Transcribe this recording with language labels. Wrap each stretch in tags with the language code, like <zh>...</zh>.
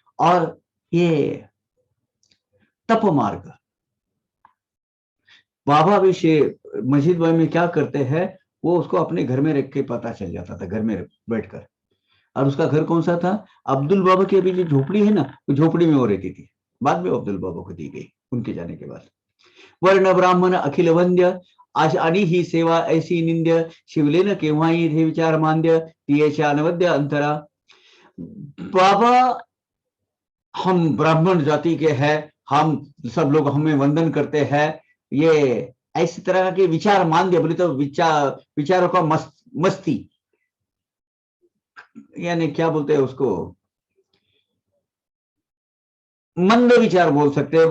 <hi>और ये तप मार्ग, बाबा भी मस्जिद में क्या करते हैं, वो उसको अपने घर में रख के पता चल जाता था, घर में बैठकर। और उसका घर कौन सा था, अब्दुल बाबा की अभी जो झोपड़ी है ना, वो झोपड़ी में वो रहती थी, बाद में अब्दुल बाबा को दी गई उनके जाने के बाद।</hi> <mr>वर्ण ब्राह्मण अखिल वंद्य, आणि ही सेवा ऐसी निंद्य, शिवलेन केव्हाही हे विचार मांद्य, तियेच्या अनवद्य अंतरा।</mr> <hi>बाबा हम ब्राह्मण जाति के हैं, हम सब लोग हमें वंदन करते हैं, ये ऐसी तरह के विचार मांद्य, बोले तो विचारों का मस्ती, यानी क्या बोलते हैं उसको, मंद विचार बोल सकते हैं।</hi>